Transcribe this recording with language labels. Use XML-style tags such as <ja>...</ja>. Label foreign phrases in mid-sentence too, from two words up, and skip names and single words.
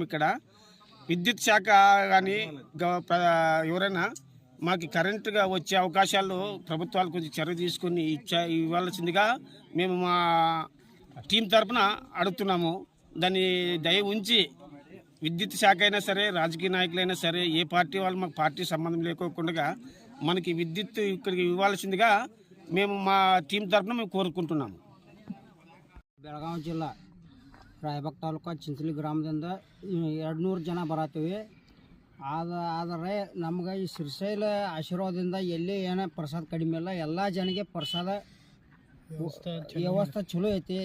<te>ఇక్కడ విద్యుత్ శాఖ కానీ ఎవరైనా మాకు కరెంటుగా వచ్చే అవకాశాలు ప్రభుత్వాలు కొంచెం చర్య తీసుకుని ఇవ్వాల్సిందిగా మేము మా టీం తరఫున అడుగుతున్నాము. దాన్ని దయ ఉంచి విద్యుత్ శాఖ అయినా సరే, రాజకీయ నాయకులైనా సరే, ఏ పార్టీ వాళ్ళు మాకు పార్టీ సంబంధం లేకోకుండా మనకి విద్యుత్ ఇక్కడికి ఇవ్వాల్సిందిగా మేము మా టీం తరఫున మేము కోరుకుంటున్నాము.</te> <kn>ಬೆಳಗಾವಿ ಜಿಲ್ಲಾ ರಾಯಬಾಗ್ ತಾಲೂಕು ಚಿಂಚಲಿ ಗ್ರಾಮದಿಂದ 200 ಜನ ಬರತ್ತೀವಿ. ಆದರೆ ನಮ್ಗೆ ಈ ಶ್ರೀಶೈಲ ಆಶೀರ್ವಾದದಿಂದ ಎಲ್ಲಿ ಏನೋ ಪ್ರಸಾದ ಕಡಿಮೆ ಇಲ್ಲ. ಎಲ್ಲ ಜನಕ್ಕೆ ಪ್ರಸಾದ ವ್ಯವಸ್ಥೆ ಚಲೋ ಐತಿ.</kn>